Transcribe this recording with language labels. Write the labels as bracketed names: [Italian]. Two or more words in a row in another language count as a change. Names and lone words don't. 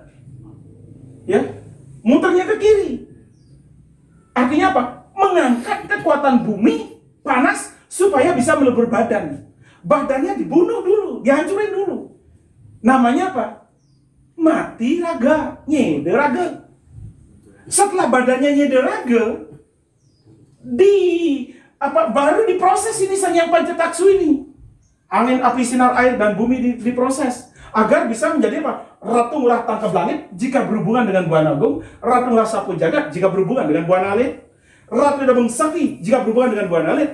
[Indonesian] Ya, muternya ke kiri. Artinya apa? Mengangkat kekuatan bumi panas supaya bisa melebur badan. Badannya dibunuh dulu, dihancurin dulu. Namanya apa? Mati raga, [Balinese] nyede raga. [Indonesian] Setelah badannya [Balinese] nyede raga, [Indonesian] baru diproses ini Sang Hyang Pancetaksu ini. Angin, api, sinar, air, dan bumi diproses. Agar bisa menjadi apa? Ratu Ngurah Tangkab Langit jika berhubungan dengan Buana Agung, Ratu Ngurah Sapu Jagat jika berhubungan dengan Buana Alit, Ratu yang tabeng sakti jika berhubungan dengan Buana Alit.